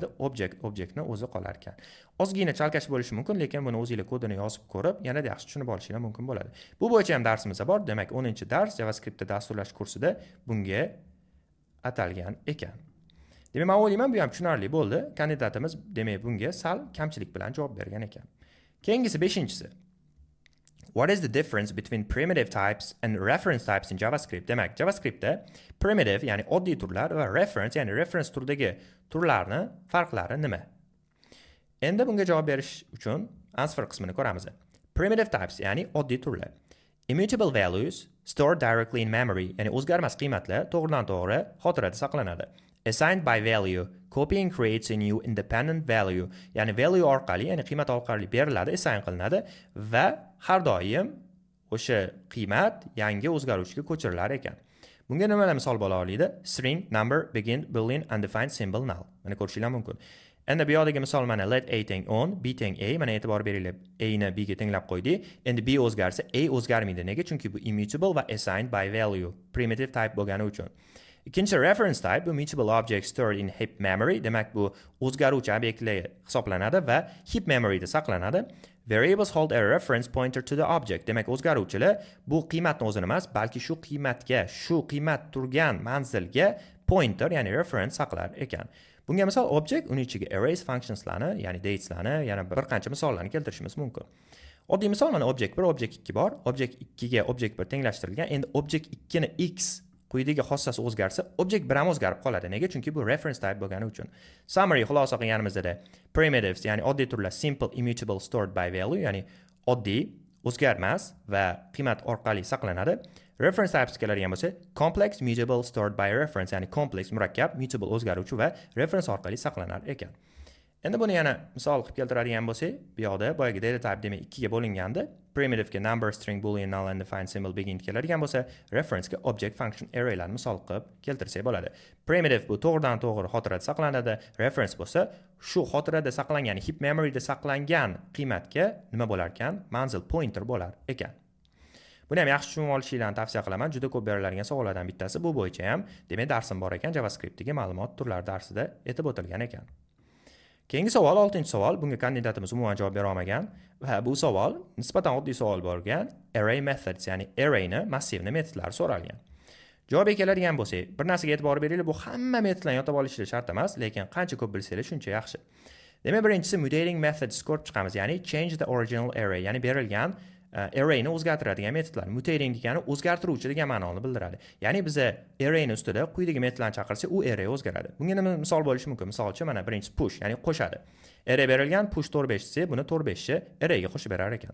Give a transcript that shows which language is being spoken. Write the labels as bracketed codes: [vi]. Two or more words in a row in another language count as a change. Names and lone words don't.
[uz] Objectni o'zi qolar ekan. Ozgina chalkash bo'lishi mumkin, lekin buni o'zingizlar kodini yozib ko'rib, yanada yaxshi tushunib olishinglar mumkin bo'ladi. Bu bo'yicha ham darsimiz bor. Demak, 10-dars JavaScriptda dasturlash kursida bunga atalgan ekan. Demak, men o'ylayman, bu ham tushunarli bo'ldi. Kandidatimiz demak bunga sal kamchilik bilan javob bergan ekan. Keyingisi 5-inchisi. [en] What is the difference between primitive types and reference types in JavaScript? [uz] Demak, JavaScriptda primitive, ya'ni oddiy turlar va reference, ya'ni reference turdagi turlarni farqlari nima? Endi bunga javob berish uchun answer qismini ko'ramiz. [en] Primitive types, [uz] ya'ni oddiy turlar. [en] Immutable values stored directly in memory, [uz] ya'ni o'zgarmas qiymatlar to'g'ridan-to'g'ri xotirada saqlanadi. [en] Assigned by value, copying creates a new independent value, [uz] ya'ni value orqali, ya'ni qiymat orqali beriladi, assign qilinadi va har doim o'sha qiymat yangi o'zgaruvchiga ko'chirilar ekan. Bunga nimalar misol bo'la oladi? [en] String, number, begin, boolean, undefined, symbol, null. [uz] Mana ko'rishinglar mumkin. Endi bu yoqdagi misol mana let a teng on, b teng a, mana e'tibor beringlar, a ni b ga tenglab qo'ydik. Endi b o'zgarsa, a o'zgarmaydi. Nega? Chunki bu immutable va [en] assigned by value, primitive type [uz] bo'lgani uchun. [en] Ikkinchi reference type bu mutable object stored in heap memory, [uz] demak bu o'zgaruvchi obyektlar hisoblanadi va [en] heap memoryda [uz] saqlanadi. [en] Variables hold a reference pointer to the object. [uz] Demak, o'zgaruvchilar bu qiymatni o'zini emas, balki shu qiymat turgan manzilga pointer, ya'ni reference saqlar ekan. Bunga misol object, uning ichiga [en] arrays functionslarni, [uz] ya'ni dateslarni, yana bir qancha misollarni keltirishimiz mumkin. Oddiy misol mana object 1, object 2 bor. Object 2 ga object 1 tenglashtirilgan. Endi object 2 ni x quyidagi xossasi o'zgarsa, object 1 ham o'zgarib qoladi. Nega? Chunki bu [en] reference type [uz] bo'lgani uchun. [en] Summary [uz] xulosa qilganimizda [en] primitives, [uz] ya'ni oddiy turlar [en] simple immutable stored by value, [uz] ya'ni oddiy, o'zgarmas va qiymat orqali saqlanadi. [en] Reference types [uz] keladigan bo'lsa, [en] complex mutable stored by reference, [uz] ya'ni complex murakkab, mutable o'zgaruvchi va reference orqali saqlanar ekan. Endi buni yana misol qilib keltiradigan bo'lsak, bu yoqda boyagi [en] data type [uz] demak 2 ga bo'linganda, [en] primitive ga number, string, boolean, null, undefined, symbol, begin [uz] keladigan bo'lsa, [en] reference ga object, function, [uz] arraylarni misol qilib keltirsak bo'ladi. Primitive bu to'g'ridan-to'g'ri xotirada saqlanadi, reference bo'lsa, shu xotirada saqlangan, ya'ni [en] heap memoryda [uz] saqlangan qiymatga nima bo'lar ekan? Manzil, pointer bo'lar ekan. Buni ham yaxshi tushunib olishinglarni tavsiya qilaman. Juda ko'p beriladigan savollardan bittasi bu bo'yicha ham, demak, darsim bor ekan, JavaScriptdagi ma'lumot turlari darsida aytib o'tilgan ekan. Keyingi savol, 6-savol. Bunga kandidatimiz umuman javob bera olmagan va bu savol nisbatan oddiy savol bo'lgan [en] array methods, [uz] ya'ni arrayni massivni metodlari so'ralgan. Javob keladigan bo'lsak, bir narsaga e'tibor beringlar, bu hamma metodlarni yodlab olishingiz shart emas, lekin qancha ko'p bilsangiz shuncha yaxshi. Demak, birinchisi [en] mutating methods [uz] ko'rib chiqamiz, ya'ni [en] change the original array, [uz] ya'ni berilgan arrayni o'zgartiradigan metodlar. Mutating degani o'zgartiruvchi degan ma'noni bildiradi. Ya'ni biz arrayni ustida quyidagi metodlarni chaqirsak, u array o'zgaradi. Bunga nima misol bo'lishi mumkin? Masalan, mana birinchisi push, ya'ni qo'shadi. Array berilgan, push 4-5 desa, buni 4-5 ni arrayga qo'shib berar ekan.